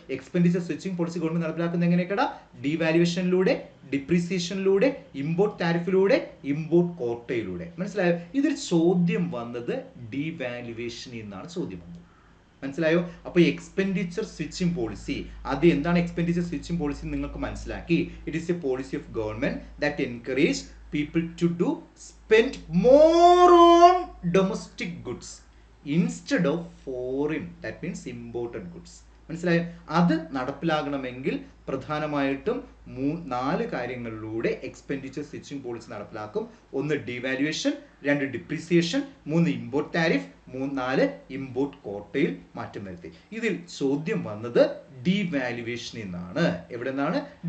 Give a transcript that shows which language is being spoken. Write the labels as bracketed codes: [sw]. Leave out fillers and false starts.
[ml] Expenditure switching policy government നടപ്പിലാക്കുന്നത് എങ്ങനെയൊക്കെയാ? ഡിവാല്യുവേഷനിലൂടെ, ഡിപ്രീസിയേഷനിലൂടെ, import ടാരിഫിലൂടെ, import കോട്ടയിലൂടെ. മനസ്സിലായോ? ഇതൊരു ചോദ്യം വന്നത് ഡിവാല്യുവേഷനിൽ നിന്നാണ് ചോദ്യം വന്നത്. മനസ്സിലായോ? അപ്പോൾ എക്സ്പെൻഡിച്ചർ സ്വിച്ചിങ് പോളിസി, അത് എന്താണ് എക്സ്പെൻഡിച്ചർ സ്വിച്ചിങ് പോളിസി നിങ്ങൾക്ക് മനസ്സിലാക്കി. [en] It is a policy of government that encourage people to do spend more on domestic goods instead of foreign, that means imported goods. [ml] മനസ്സിലായോ? അത് നടപ്പിലാകണമെങ്കിൽ പ്രധാനമായിട്ടും 4 കാര്യങ്ങളിലൂടെ എക്സ്പെൻഡിച്ചർ സ്വിച്ചിങ് പോളിസി നടപ്പിലാക്കും. 1 ഡിവാല്യുവേഷൻ, 2 depreciation, 3 import tariff, 4 import കോട്ടയിൽ മാറ്റം വരുത്തി. ഇതിൽ ചോദ്യം വന്നത് ഡിവാല്യുവേഷനിൽ നിന്നാണ്. എവിടെ നിന്നാണ്?